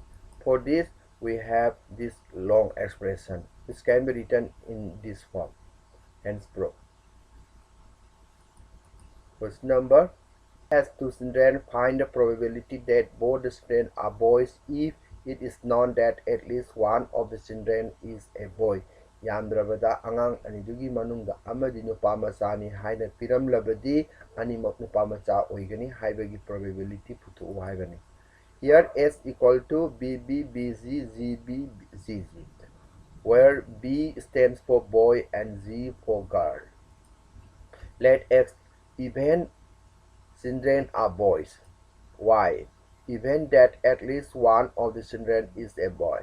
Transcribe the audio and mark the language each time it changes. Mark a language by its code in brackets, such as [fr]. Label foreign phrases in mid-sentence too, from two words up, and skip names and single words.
[en] For this, we have this long expression, which can be written in this form. Hence, proof. Question number has two children. Find the probability that both the children are boys if it is known that at least one of the children is a boy. [mni] Yamdrabada angang anidugi manungda amadi nupa machani haina piramlabadi animak nupa macha oigani haibagi probability putu haibani. [en] Here S equal to BB, BZ, ZB, ZZ, where B stands for boy and Z for girl. Let X, even children are boys. Y, even that at least one of the children is a boy.